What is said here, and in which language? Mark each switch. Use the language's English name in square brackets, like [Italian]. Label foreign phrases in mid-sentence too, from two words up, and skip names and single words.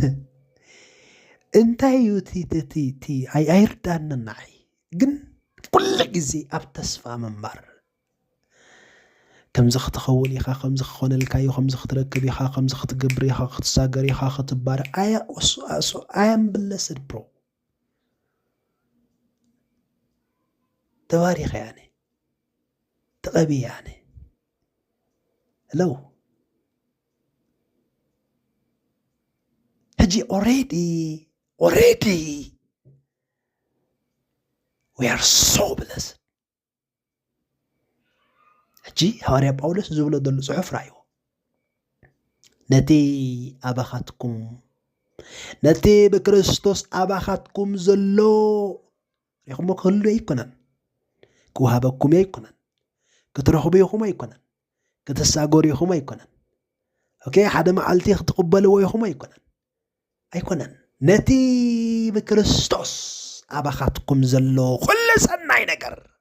[Tigrinya] እንታይ እዩ እቲ ኣይርዳንናይ ግን ኩሉ ግዜ ኣብ ተስፋ ምንባር ከምዚ ክትኸውን ኢኻ ከምዚ ክኾነልካ እዩ ከምዚ ክትረክብ ኢኻ ከምዚ ክትገብር ኢኻ ክትሳገር ኢኻ ክትባረ [English] I am blessed bro [Tigrinya] ተባሪኸ ያነ ተቐቢየ ያነ ለው ሕጂ [English] already we are so blessed [Tigrinya] ሕጂ ሐዋርያ ጳውሎስ ዝብሎ ዘሎ ጽሑፍ ራእዩ ነቲ ኣባኻትኩም ነቲ ብክርስቶስ ኣባኻትኩም ዘሎ ሪኹሞ ክህሉ ኣይኮነን ክውሃበኩም ኣይኮነን ክትረኽቡ ኢኹም ኣይኮነን ክትሳገሩ ኢኹም ኣይኮነን ኦኬ ሓደ መዓልቲ ክትቕበልዎ ኢኹም ኣይኮነን ነቲ ብክርስቶስ ኣባኻትኩም ዘሎ ኩሉ ሰናይ ነገር